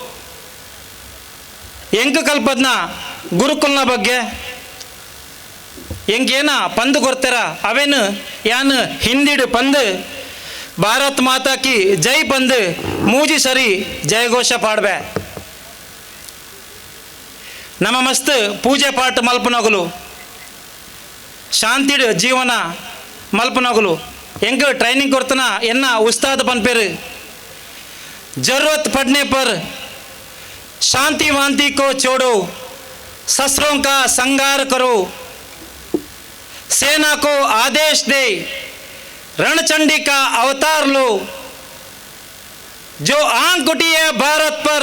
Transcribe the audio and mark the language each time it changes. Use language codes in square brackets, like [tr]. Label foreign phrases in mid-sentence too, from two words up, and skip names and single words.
[tcy] ಎಂಕ ಕಲ್ಪದ್ನ ಗುರುಕುಲ್ನ ಬಗ್ಗೆ ಎಂಗೇನ ಪಂದು ಕೊಡ್ತಾರ ಅವೇನು ಯಾನು ಹಿಂದಿಡು ಪಂದು [hi] भारत माता की जय [tcy] ಪಂದು ಮೂಜಿ ಸರಿ ಜಯಘೋಷ ಪಾಡ್ಬೆ ನಮ್ಮ ಮಸ್ತ್ ಪೂಜೆ ಪಾಠ ಮಲ್ಪನಗಲು ಶಾಂತಿಡು ಜೀವನ ಮಲ್ಪನಗಲು ಎಂಗ ಟ್ರೈನಿಂಗ್ ಕೊಡ್ತನ ಎನ್ನ ಉಸ್ತಾದ್ ಪನ್ಪೇರು [hi] जरूरत पड़ने पर शांति वांति को छोड़ो शस्त्रों का संहार करो सेना को आदेश दे रणचंडी का अवतार लो जो आंख उठी है भारत पर